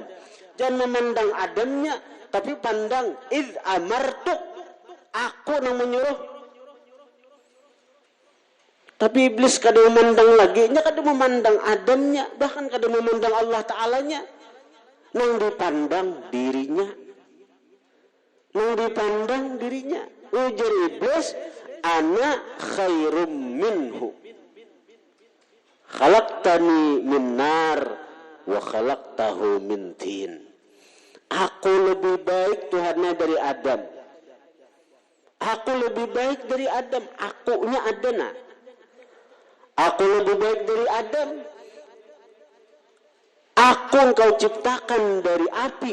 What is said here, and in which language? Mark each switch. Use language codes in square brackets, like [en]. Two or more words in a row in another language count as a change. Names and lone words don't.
[bjn] Jangan memandang Adamnya, tapi pandang [ar] إذ أمرتك, [bjn] aku nang menyuruh. Tapi iblis kada memandang lagi, nya kada memandang Adamnya, bahkan kada memandang Allah Ta'alanya. Nang dipandang dirinya. Nang dipandang dirinya. Ujar iblis, [ar] أنا خير منه. خلقتني من نار وخلقته من طين. [bjn] Aku lebih baik Tuhannya dari Adam. Aku lebih baik dari Adam. Akunya Adana. Aku lebih baik dari Adam. Aku engkau ciptakan dari api.